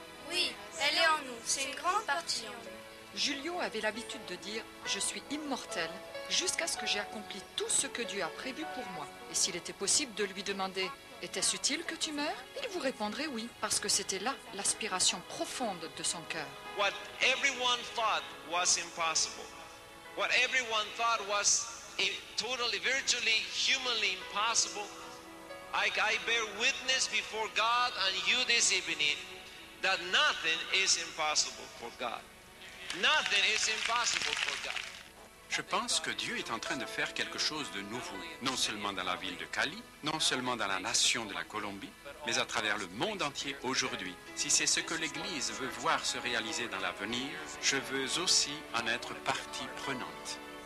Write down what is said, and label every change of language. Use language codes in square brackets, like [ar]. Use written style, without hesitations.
[fr] Oui, elle est en nous, c'est une grande partie en nous. Julio avait l'habitude de dire « Je suis immortel jusqu'à ce que j'ai accompli tout ce que Dieu a prévu pour moi. » Et s'il était possible de lui demander « Était-ce utile que tu meurs ?» il vous répondrait oui, parce que c'était là l'aspiration profonde de son cœur. [en] What everyone thought was impossible. What everyone thought was totally, virtually, humanly impossible. I bear witness before God and you this evening that nothing is impossible for God. Nothing is impossible for God. [fr] Je pense que Dieu est en train de faire quelque chose de nouveau, non seulement dans la ville de Cali, non seulement dans la nation de la Colombie, mais à travers le monde entier aujourd'hui. Si c'est ce que l'Église veut voir se réaliser dans l'avenir, je veux aussi en être partie prenante.